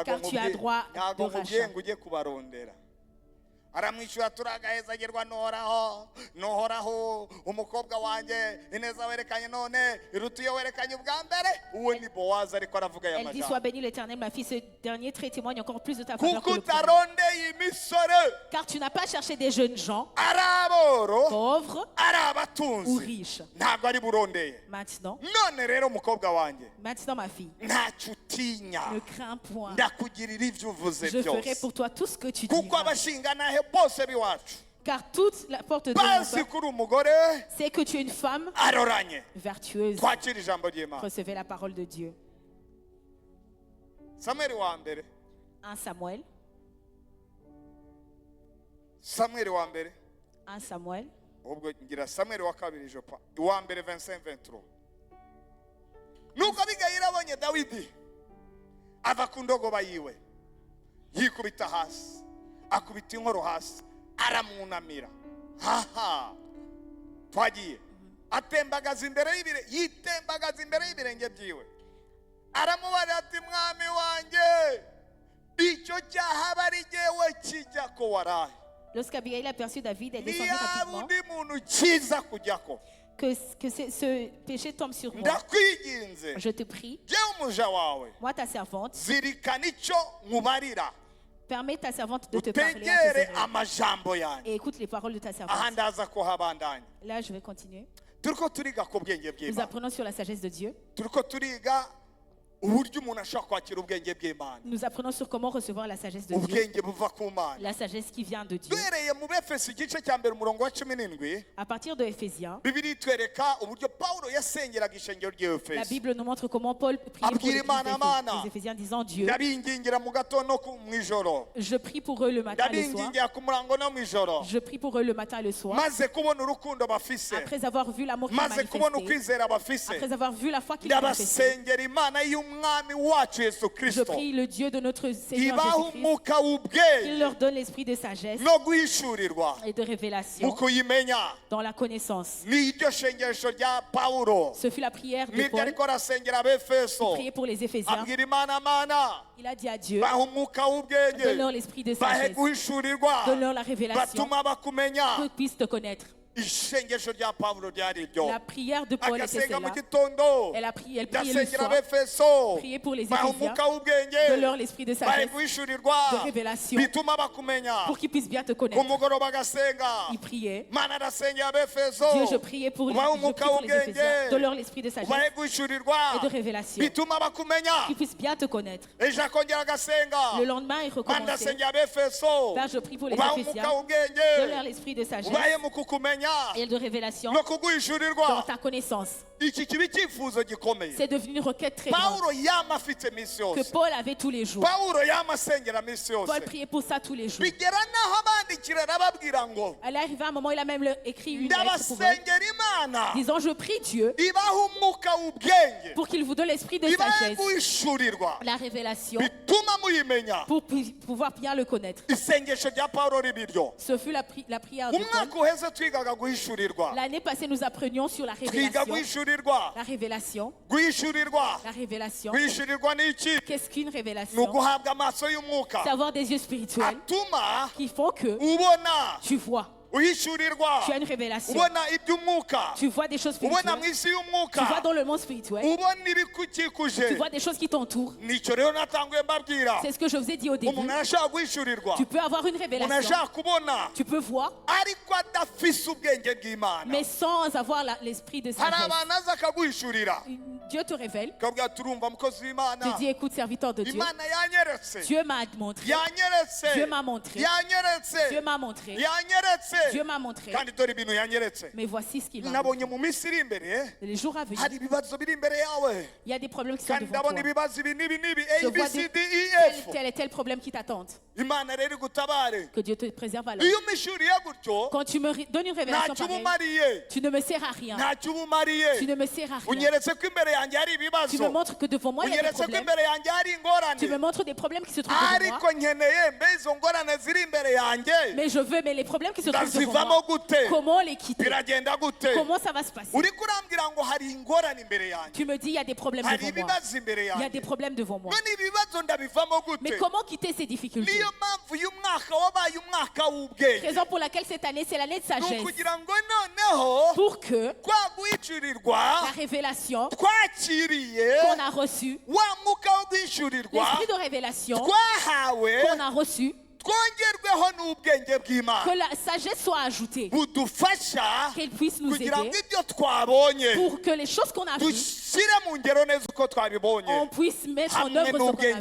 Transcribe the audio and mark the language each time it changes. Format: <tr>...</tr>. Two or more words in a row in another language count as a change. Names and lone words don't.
<fr>Car tu as</fr> <rn>nkubwiye-</rn> <fr>droit</fr> <rn>ntago</rn> <fr>de</fr> <rn>nkubwiye</rn> <fr>rachat.</fr> <rn>ngo ujye kubarondera. Aramwishyura turagahezagerwa nohoraho umukobwa wanjye, ineza werekanye none iruta iyo werekanye ubwa mbere. Uwo ni Bowazi ariko aravuga aya</rn> <fr>Elle dit,</fr> <rn>magambo.</rn> <fr>sois béni l'Éternel, ma fille. Ce dernier trait témoigne encore plus de ta faveur</fr> <rn>Kuko</rn> <fr>que le premier.</fr> <rn>utarondeye imisore,</rn> <fr>Car tu n'as pas cherché des jeunes gens,</fr> <rn>ari aboro,</rn> <fr>pauvres</fr> <rn>ari</rn> <fr>ou</fr> <rn>abatunzi,</rn> <fr>riches.</fr> <rn>ntabwo ari burondeye.</rn> <fr>Maintenant,</fr> <rn>None rero mukobwa wanjye,</rn> <fr>ma fille,</fr> <rn>ntacyo utinya,</rn> <fr>ne crains point.</fr> <rn>ndakugirira ibyo uvuze</rn> <fr>Je ferai</fr> <rn>byose.</rn> <fr>pour toi tout ce que tu</fr> <rn>Kuko</rn> <fr>diras.</fr> <rn>abashinganahe bose b'iwacu</rn> <fr>Car toute la porte de mon</fr> <rn>bazi</rn> <fr>peuple</fr> <rn>ko uri umugore</rn> <fr>sait que tu es une femme</fr> <rn>aroranye.</rn> <fr>vertueuse.</fr> <rn>Twakira ijambo ry'Imana.</rn> <fr>Recevez la parole de Dieu.</fr> <rn>Samweli wa mbere,</rn> <fr>1 Samuel,</fr> <rn>Samweli wa mbere,</rn> <fr>1 Samuel,</fr> <rn>ubwo ngira Samweli wa kabiri jopa, wa mbere 25-23. Nuko Abigayili abonye Dawidi ava ku ndogoba yiwe, yikubita hasi, akubita inkoro hasi, aramwunamira. Haha, twagiye. atembagaza imbere y'ibirenge byiwe, aramubarira ati mwami wanjye icyo cyaha aba ari jyewe kijya ko waraye.</rn> <fr>Lorsqu'Abigail a aperçu David, elle descendit</fr> <rn>niba</rn> <fr>rapidement.</fr> <rn>undi muntu kiza kujyako,</rn> <fr>Que ce péché tombe sur moi.</fr> <rn>ndakwinginze</rn> <fr>Je te prie,</fr> <rn>jyewe umuja wawe,</rn> <fr>moi ta servante,</fr> <rn>zirikana icyo nkubarira,</rn> <fr>permets ta servante de te parler à tes</fr> <rn>utegere</rn> <fr>oreilles.</fr> <rn>amajambo yanjye.</rn> <fr>Et écoute les paroles de ta</fr> <rn>Aha</rn> <fr>servante.</fr> <rn>ndaza kuhabandanya.</rn> <fr>Là, je vais continuer.</fr> <rn>Turiko turiga ku bwenge</rn> <fr>Nous</fr> <rn>bw'Imana,</rn> <fr>apprenons sur la sagesse de Dieu.</fr> <rn>turiko turiga uburyo umuntu ashobora kwakira ubwenge bw'Imana,</rn> <fr>Nous apprenons sur comment recevoir la sagesse de Dieu.</fr> <rn>ubwenge buva ku Mana.</rn> <fr>La sagesse qui vient de Dieu.</fr> <rn>duhereye mu Befeso igice cya mbere umurongo wa 17,</rn> <fr>À partir de Éphésiens,</fr> <rn>Bibiri itwereka uburyo Pawulo yasengeraga ishengero</rn> <fr>la</fr> <rn>ry'Efeso.</rn> <fr>Bible nous montre comment Paul priait pour l'église des Éphésiens disant Dieu,</fr> <rn>ndabingingira mu gatondo no mu ijoro,</rn> <fr>je prie pour eux le matin et le soir.</fr> <rn>ndabingingira ku murango no mu ijoro,</rn> <fr>Je prie pour eux le matin et le soir.</fr> <rn>maze kubona urukundo bafise,</rn> <fr>Après avoir vu l'amour qu'ils</fr> <rn>maze kubona</rn> <fr>manifesté,</fr> <rn>ukwizera bafise,</rn> <fr>après avoir vu la foi qu'ils manifestaient,</fr> <rn>ndabasengera Imana y'umwami wacu Yesu</rn> <fr>je</fr> <rn>Kristo</rn> <fr>prie le Dieu de notre Seigneur</fr> <rn>ibaha</rn> <fr>Jésus-Christ</fr> <rn>umwuka</rn> <fr>qu'il</fr> <rn>w'ubwenge</rn> <fr>leur donne l'esprit de sagesse</fr> <rn>no guhishurirwa</rn> <fr>et de</fr> <rn>mu</rn> <fr>révélation</fr> <rn>kuyimenya.</rn> <fr>dans la connaissance.</fr> <rn>ni iryo shengesho rya Pawulo,</rn> <fr>Ce fut la prière de</fr> <rn>nibyo</rn> <fr>Paul,</fr> <rn>ariko arasengera Abefeso,</rn> <fr>prier pour les Éphésiens.</fr> <rn>abwira Imana, Mana</rn> <fr>Il a dit à Dieu,</fr> <rn>baha umwuka w'ubwenge,</rn> <fr>donne-leur l'esprit de</fr> <rn>bahe</rn> <fr>sagesse,</fr> <rn>guhishurirwa,</rn> <fr>donne-leur la révélation,</fr> <rn>batuma bakumenya.</rn> <fr>qu'ils puissent te connaître.</fr> <rn>Ishengesho rya Pawulo ryari iryo,</rn> <fr>La prière de Paul était</fr> <rn>agasenga mu</rn> <fr>celle-là.</fr> <rn>gitondo,</rn> <fr>Elle prié le</fr> <rn>ndasengera</rn> <fr>soir,</fr> <rn>Abefeso,</rn> <fr>prier pour les</fr> <rn>baha</rn> <fr>Éphésiens,</fr> <rn>umwuka w'ubwenge,</rn> <fr>donne-leur l'esprit de</fr> <rn>bahe</rn> <fr>sagesse,</fr> <rn>guhishurirwa,</rn> <fr>de révélation,</fr> <rn>bituma bakumenya.</rn> <fr>pour qu'ils puissent bien te</fr> <rn>ku</rn> <fr>connaître.</fr> <rn>mugoroba agasenga,</rn> <fr>Il priait.</fr> <rn>Mana arasengera Abefeso,</rn> <fr>Dieu, je priais pour les</fr> <rn>ubahe umwuka w'ubwenge,</rn> <fr>Éphésiens, donne-leur l'esprit de sagesse</fr> <rn>ubahe guhishurirwa,</rn> <fr>et de révélation,</fr> <rn>bituma bakumenya.</rn> <fr>qu'ils puissent bien te connaître.</fr> <rn>ejo akongera agasenga,</rn> <fr>Le lendemain, il</fr> <rn>Mana</rn> <fr>recommençait.</fr> <rn>ndasengera Abefeso,</rn> <fr>Père, je prie pour les</fr> <rn>ubahe</rn> <fr>Éphésiens,</fr> <rn>umwuka</rn> <fr>donne-leur</fr> <rn>w'ubwenge,</rn> <fr>l'esprit de sagesse</fr> <rn>ubahe mu kukumenya</rn> <fr>et de révélation</fr> <rn>no kuguhishurirwa.</rn> <fr>dans ta connaissance.</fr> <rn>iki kiba icyifuzo gikomeye</rn> <fr>C'est devenu une requête très grande</fr> <rn>Pawulo yama afite misi</rn> <fr>que</fr> <rn>yose,</rn> <fr>Paul avait tous les jours.</fr> <rn>Pawulo yama asengera misi</rn> <fr>Paul</fr> <rn>yose,</rn> <fr>priait pour ça tous les jours.</fr> <rn>bigera naho abandikira arababwira ngo</rn> <fr>Elle est arrivée à un moment, il a même écrit une lettre pour eux,</fr> <rn>ndabasengera Imana</rn> <fr>disant, je prie Dieu</fr> <rn>ibaha umwuka w'ubwenge,</rn> <fr>pour qu'il vous donne l'esprit de</fr> <rn>ibahe</rn> <fr>sagesse,</fr> <rn>guhishurirwa,</rn> <fr>la révélation,</fr> <rn>bituma muyimenya.</rn> <fr>pour pouvoir bien le connaître.</fr> <rn>isengesho rya Pawulo riba iryo.</rn> <fr>Ce fut la prière de Paul.</fr> <rn>umwaka uheze twigaga guhishurirwa,</rn> <fr>L'année passée, nous apprenions sur la</fr> <rn>twiga</rn> <fr>révélation.</fr> <rn>guhishurirwa,</rn> <fr>La révélation.</fr> <rn>guhishurirwa,</rn> <fr>La révélation.</fr> <rn>guhishurirwa ni iki?</rn> <fr>Qu'est-ce qu'une</fr> <rn>ni</rn> <fr>révélation?</fr> <rn>uguhabwa amaso y'umwuka</rn> <fr>C'est avoir des yeux spirituels</fr> <rn>atuma</rn> <fr>qui font que</fr> <rn>ubona,</rn> <fr>tu vois.</fr> <rn>uhishurirwa,</rn> <fr>Tu as une révélation.</fr> <rn>ubona iby'umwuka,</rn> <fr>Tu vois des choses</fr> <rn>ubona</rn> <fr>spirituelles.</fr> <rn>mu isi</rn> <fr>Tu vois</fr> <rn>y'umwuka,</rn> <fr>dans le monde spirituel.</fr> <rn>ubona</rn> <fr>Tu</fr> <rn>ibikukikuje.</rn> <fr>vois des choses qui t'entourent.</fr> <rn>nicyo rero natanguye mbabwira,</rn> <fr>C'est ce que je vous ai dit au début.</fr> <rn>umuntu arashaka guhishurirwa,</rn> <fr>Tu peux avoir une</fr> <rn>umuntu</rn> <fr>révélation.</fr> <rn>arashaka kubona,</rn> <fr>Tu peux voir,</fr> <rn>ariko adafise ubwenge bw'Imana.</rn> <fr>mais sans avoir l'esprit de</fr> <rn>hari</rn> <fr>sagesse.</fr> <rn>abantu aza akaguhishurira,</rn> <fr>Dieu te révèle.</fr> <rn>ukabwira turumva mukozi</rn> <fr>Te</fr> <rn>w'Imana,</rn> <fr>dit, écoute, serviteur de Dieu.</fr> <rn>Imana yanyeretse,</rn> <fr>Dieu m'a montré.</fr> <rn>yanyeretse,</rn> <fr>Dieu m'a montré.</fr> <rn>yanyeretse,</rn> <fr>Dieu m'a montré.</fr> <rn>yanyeretse,</rn> <fr>Dieu m'a montré.</fr> <rn>kandi dore ibintu yanyeretse.</rn> <fr>Mais voici ce qu'il m'a</fr> <rn>nabonye</rn> <fr>montré.</fr> <rn>mu minsi iri imbere</rn> <fr>Les jours à venir,</fr> <rn>hari ibibazo biri imbere yawe,</rn> <fr>il y a des problèmes qui sont</fr> <rn>kandi</rn> <fr>devant toi.</fr> <rn>ndabona ibibazo ibi n'ibi n'ibi,</rn> <fr>Je</fr> <rn>A, B,</rn> <fr>vois</fr> <rn>C, D, E,</rn> <fr>tel,</fr> <rn>F.</rn> <fr>tel et tel problème qui t'attendent.</fr> <rn>Imana rero igutabare.</rn> <fr>Que Dieu te préserve alors.</fr> <rn>iyo umishuriye gutyo,</rn> <fr>Quand tu me donnes une révélation</fr> <rn>ntacyo uba</rn> <fr>pareille,</fr> <rn>umariye,</rn> <fr>tu ne me sers à rien.</fr> <rn>ntacyo uba</rn> <fr>Tu</fr> <rn>umariye.</rn> <fr>ne me sers à rien.</fr> <rn>unyeretse ko imbere yanjye hari</rn> <fr>Tu me</fr> <rn>ibibazo,</rn> <fr>montres que devant moi, il y a des</fr> <rn>unyeretse ko</rn> <fr>problèmes.</fr> <rn>imbere yanjye hari</rn> <fr>Tu me</fr> <rn>ingorane,</rn> <fr>montres des problèmes qui se trouvent devant moi.</fr> <rn>ariko nkeneye mbe izo ngorane ziri imbere yanjye</rn> <fr>Mais je veux, mais les problèmes qui se trouvent devant</fr> <rn>ndazivamo</rn> <fr>moi,</fr> <rn>gute,</rn> <fr>comment les quitter?</fr> <rn>biragenda gute?</rn> <fr>Comment ça va se passer?</fr> <rn>uri kurambwira ngo hari ingorane imbere yanjye,</rn> <fr>Tu me dis, il y a des problèmes</fr> <rn>hari</rn> <fr>devant moi.</fr> <rn>ibibazo imbere</rn> <fr>Il y a</fr> <rn>yanjye,</rn> <fr>des problèmes devant moi.</fr> <rn>none ibibazo ndabivamo</rn> <fr>Mais</fr> <rn>gute?</rn> <fr>comment quitter ces difficultés?</fr> <rn>niyo mpamvu uyu mwaka wabaye umwaka w'ubwenge,</rn> <fr>Raison pour laquelle cette année, c'est l'année de</fr> <rn>ni</rn> <fr>sagesse.</fr> <rn>ukugira ngo noneho</rn> <fr>Pour que</fr> <rn>kwa guhishurirwa</rn> <fr>la révélation</fr> <rn>twakiriye,</rn> <fr>qu'on a reçue,</fr> <rn>wa mwuka wo guhishurirwa</rn> <fr>l'esprit de révélation</fr> <rn>twahawe,</rn> <fr>qu'on a reçu,</fr> <rn>twongerweho n'ubwenge</rn> <fr>que</fr> <rn>bw'Imana</rn> <fr>la sagesse soit ajoutée,</fr> <rn>budufasha</rn> <fr>qu'elle puisse nous</fr> <rn>kugira ngo</rn> <fr>aider,</fr> <rn>ibyo twabonye</rn> <fr>pour que les choses qu'on a vues,</fr> <rn>dushyire mu ngero neza uko twabibonye,</rn> <fr>on puisse mettre en</fr> <rn>hamwe</rn> <fr>œuvre ce qu'on a</fr> <rn>n'ubwenge</rn>